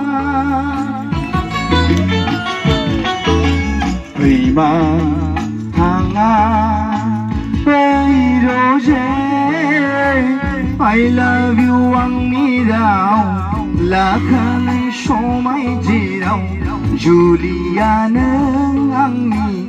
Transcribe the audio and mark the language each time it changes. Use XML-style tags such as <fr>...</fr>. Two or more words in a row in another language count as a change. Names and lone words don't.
<brx>फैमा थाङा ओइ रजे</brx> <en>I love you</en> <brx>आंनि राव लाखानाय समायगिराव जुलिया नों आंनि</brx>